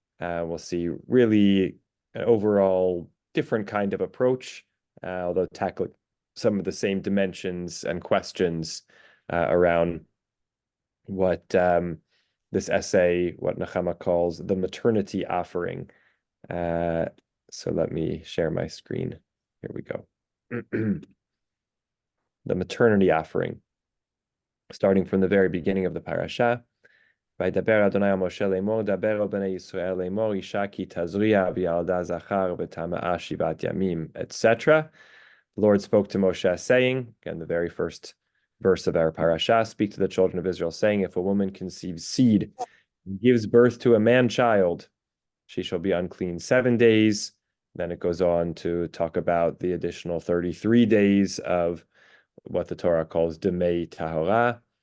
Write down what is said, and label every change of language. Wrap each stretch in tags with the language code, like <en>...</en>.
<en>We'll see really an overall different kind of approach, although tackling some of the same dimensions and questions around what this essay, what Nechama calls the maternity offering. So let me share my screen. Here we go. The maternity offering, starting from the very beginning of the parasha.</en> <he>וידבר אדוני אל משה לאמור, דבר אל בני ישראל לאמור, אישה כי תזריע וילדה זכר וטמאה 7 ימים, etc.</he> <en>The Lord spoke to Moshe, saying, again, the very first verse of our parasha, speak to the children of Israel, saying, if a woman conceives seed and gives birth to a man-child, she shall be unclean 7 days. Then it goes on to talk about the additional 33 days of what the Torah calls Demei Tahorah.</en>